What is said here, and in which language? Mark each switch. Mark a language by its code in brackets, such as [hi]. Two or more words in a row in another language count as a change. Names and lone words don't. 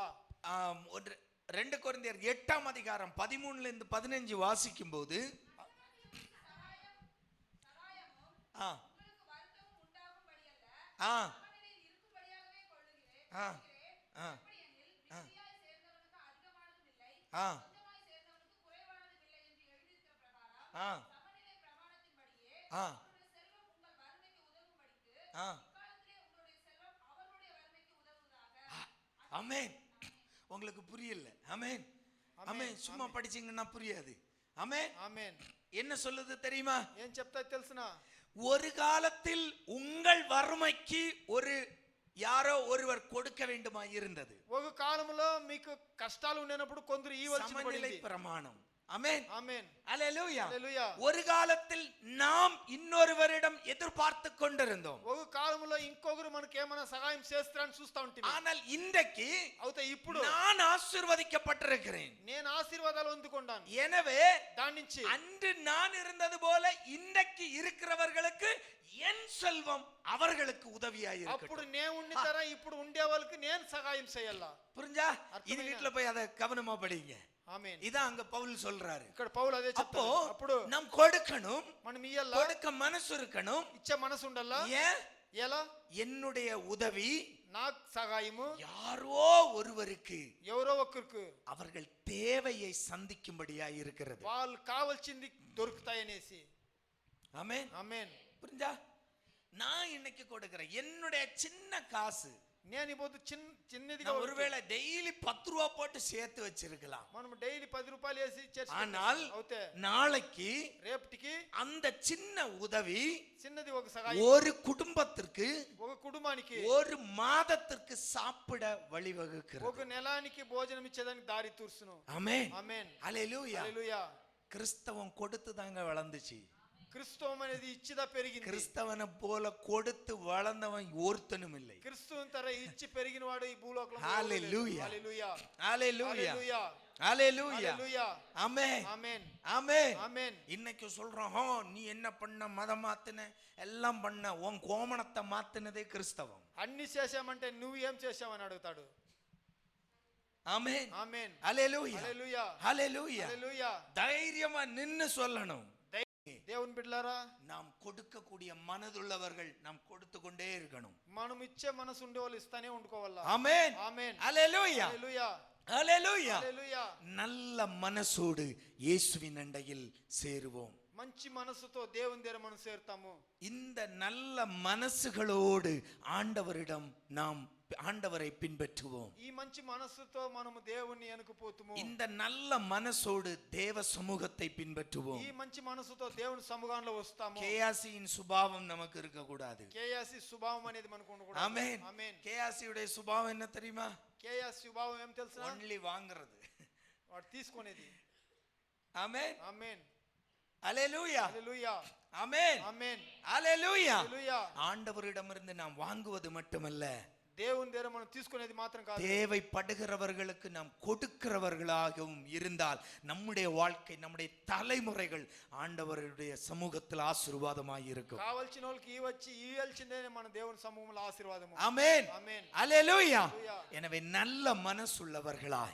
[ta] 2 கொரிந்தியர் 8ஆம் அதிகாரம் 13 இருந்து 15 வாசிக்கும் போது ஆ ஆ ஆ ஆ ஆ ஆ ஆ ஆ ஆமென். உங்களுக்கு புரியல. ஆமென். ஆமென். சும்மா படிச்சீங்கன்னா புரியாது. ஆமென். [te] ఆమేన్. [ta] என்ன சொல்லுது தெரியுமா? [te] ఏం చెప్తా తెలుసునా? [ta] ஒரு காலத்தில் உங்கள் வறுமைக்கு யாரோ ஒருவர் கொடுக்க வேண்டுமா இருந்தது. [te] ఒక కాలంలో మీకు కష్టాలు ఉన్నప్పుడు కొందరు ఇవ్వాల్సి [ta] சமநிலை [te] పడింది. [ta] பிரமாணம். ஆமென். [te] ఆమేన్. [ta] அல்லேலூயா. [te] హల్లెలూయా. [ta] ஒரு காலத்தில் நாம் இன்னொருவரிடம் எதிர்பார்த்து கொண்டிருந்தோம். [te] ఒక కాలంలో ఇంకొకరు మనకి ఏమైనా సహాయం చేస్తారని చూస్తా ఉంటాం. [ta] ஆனால் இன்றைக்கு [te] అవుతే ఇప్పుడు [ta] நான் ஆசீர்வதிக்கப்பட்டிருக்கிறேன். [te] నేను ఆశీర్వాదాలు అందుకున్నాను. [ta] எனவே [te] దాని నుంచి [ta] அன்று நான் இருந்தது போல இன்றைக்கு இருக்கிறவர்களுக்கு என் செல்வம் அவர்களுக்கு உதவியாய் [te] అప్పుడు [ta] இருக்கட்டும். [te] నేను ఉండి తర ఇప్పుడు ఉండే వాళ్ళకి నేను సహాయం చేయాలా. [ta] புரிஞ்சா? இது அர்த்தமையா? வீட்டுல போய் அதை கவனமா படிங்க. [te] ఆమేన్. [ta] இதான் அங்க பவுல் சொல்றாரு. [te] ఇక్కడ పౌలు అదే [ta] அப்போ [te] చెప్తాడు. అప్పుడు [ta] நாம் கொடுக்கணும், [te] మనం ఇయ్యాల, [ta] கொடுக்க మనసు இருக்கணும். [te] ఇచ్చే మనసు ఉండాలా. [ta] ஏன்? [te] ఎలా? [ta] என்னுடைய உதவி [te] నాకు సహాయము [ta] யாரோ ஒருவருக்கு [te] ఎవరో ఒక్కరికి [ta] அவர்கள் தேவையை சந்திக்கும்படியா இருக்கிறது. [te] వాళ్ళు కావాల్సింది దొరుకుతాయనేసి. [ta] ஆமென். [te] ఆమేన్. [ta] புரிஞ்சா? நான் இன்னைக்கு கொடுக்கிறேன் என்னுடைய சின்ன காசு. [te] నేను ఇప్పుడు చిన్నదిగా [ta] ஒருவேளை டெய்லி 10 ரூபாய் போட்டு சேர்த்து வச்சிருக்கலாம். [te] మనం డైలీ 10 రూపాయలు వేసి చర్చ్ [ta] ஆனால் [te] అవుతే [ta] நாளைக்கு [te] రేపటికి [ta] அந்த சின்ன உதவி [te] చిన్నది ఒక సహాయం [ta] ஒரு குடும்பத்திற்கு [te] ఒక కుటుంబానికి [ta] ஒரு மாதத்திற்கு சாப்பிட வழிவகுக்கிறது. [te] ఒక నెలానికి భోజనం ఇచ్చేదానికి దారి తూర్చును. [ta] ஆமென். [te] ఆమేన్. [ta] ஹல்லேலூயா. [te] హల్లెలూయా. [ta] கிறிஸ்தவம் கொடுத்து தாங்க வளர்ந்துச்சு. [te] క్రిస్తవం అనేది ఇచ్చిదా పెరిగింది. [ta] கிறிஸ்தவனை போல கொடுத்து வளர்ந்தவன் ஒருத்தனும் இல்லை. [te] క్రిస్తువుని తర ఇచ్చి పెరిగిన వాడు ఈ భూలోకంలో హల్లెలూయా. హల్లెలూయా. [ta] ஹல்லேலூயா. [te] హల్లెలూయా. [ta] ஹல்லேலூயா. [te] హల్లెలూయా. [ta] ஆமென். [te] ఆమేన్. [ta] ஆமென். [te] ఆమేన్. [ta] இன்னைக்கு சொல்றோம், நீ என்ன பண்ண, மதம் மாத்தின, எல்லாம் பண்ண, உன் கோமணத்தை மாத்தினதே கிறிஸ்தவம். [te] అన్ని చేశామంటే నువ్వు ఏం చేశావని అడుగుతాడు. [ta] ஆமென். [te] ఆమేన్. [ta] ஹல்லேலூயா. [te] హల్లెలూయా. [ta] ஹல்லேலூயா. [te] హల్లెలూయా. [ta] தைரியமா நின்னு சொல்லணும். [te] దేవుని బిడ్డలారా, [ta] நாம் கொடுக்கக்கூடிய மனதுள்ளவர்கள் நாம் கொடுத்து கொண்டே இருக்கணும். [te] మనం ఇచ్చే మనసు ఉండే వాళ్ళు ఇస్తానే ఉండుకోవాలా. [ta] ஆமென். [te] ఆమేన్. [ta] ஹல்லேலூயா. [te] హల్లెలూయా. [ta] ஹல்லேலூயா. [te] హల్లెలూయా. [ta] நல்ல மனசோடு இயேசுவின் அண்டையில் சேருவோம். [te] మంచి మనసుతో దేవుని దగ్గర మనం చేరుతాము. [ta] இந்த நல்ல மனசுகளோடு நாம் ஆண்டவரை பின்பற்றுவோம். [te] ఈ మంచి మనసుతో మనము దేవుని ఎనుకుపోతుము. [ta] இந்த நல்ல மனசோடு தேவ சமூகத்தை பின்பற்றுவோம். [te] ఈ మంచి మనసుతో దేవుని సముఖంలో వస్తాము. [ta] கேயாசியின் சுபாவம் நமக்கு இருக்க கூடாது. [te] కేయాసి స్వభావం అనేది మనకు ఉండకూడదు. [ta] ஆமென். [te] ఆమేన్. [ta] கேயாசியுடைய சுபாவம் என்ன தெரியுமா? [te] కేయాసి స్వభావం ఏం తెలుసా? [ta] ஒன்லி வாங்குறது. [te] వాడు తీసుకునేది. [ta] ஆமென். [te] ఆమేన్. [ta] ஹல்லேலூயா. [te] హల్లెలూయా. [ta] ஆமென். [te] ఆమేన్. [ta] ஹல்லேலூயா. [te] హల్లెలూయా. [ta] ஆண்டவரிடமிருந்து நாம் வாங்குவது மட்டுமல்ல, [te] దేవుని దగ్గర మనం తీసుకునేది మాత్రం కాదు, [ta] தேவைப்படுகிறவர்களுக்கு நாம் கொடுக்கிறவர்களாகவும் இருந்தால் நம்முடைய வாழ்க்கை, நம்முடைய தலைமுறைகள் ஆண்டவருடைய சமூகத்தில் ஆசீர்வாதமாய் இருக்கும். [te] కావాల్సిన వాళ్ళకి ఇవ్వాల్సిందే మన దేవుని సమూహంలో ఆశీర్వాదము. [ta] ஆமென். [te] ఆమేన్. [ta] ஹல்லேலூயா. [te] హల్లెలూయా. [ta] எனவே நல்ல மனசுள்ளவர்களாய்